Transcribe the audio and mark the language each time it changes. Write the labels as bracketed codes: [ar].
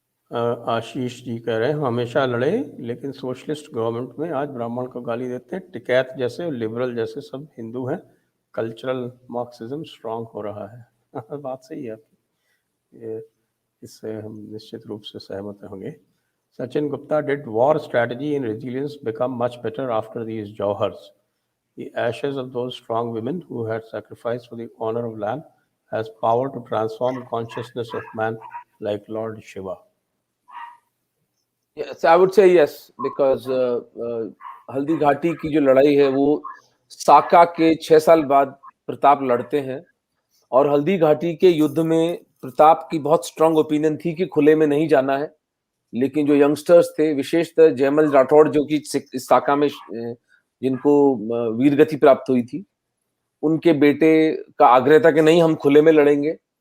[hi] आशीष जी कह रहे हैं, हमेशा लड़े लेकिन सोशलिस्ट गवर्नमेंट में आज ब्राह्मण को गाली देते हैं, टिकैत जैसे, लिबरल जैसे सब हिंदू हैं, कल्चरल मार्क्सिज्म स्ट्रांग हो रहा है। बात सही है आपकी, ये इससे हम निश्चित रूप से सहमत होंगे। [en] Sachin Gupta, did war strategy and resilience become much better after these jauhars? The ashes of those strong women who had sacrificed for the honor of land has power to transform consciousness of man like Lord Shiva. Yes, I would say yes, because [hi] Haldi Ghati की जो लड़ाई है वो साका के 6 साल बाद प्रताप लड़ते हैं, और हल्दी घाटी के युद्ध में प्रताप की बहुत स्ट्रांग ओपिनियन थी कि खुले में नहीं जाना है। लेकिन जो यंगस्टर्स थे, विशेषतः जयमल राठौड़, जो कि इस साका में जिनको वीरगति प्राप्त हुई थी, उनके बेटे का आग्रह था कि नहीं, हम खुले में लड़ेंगे।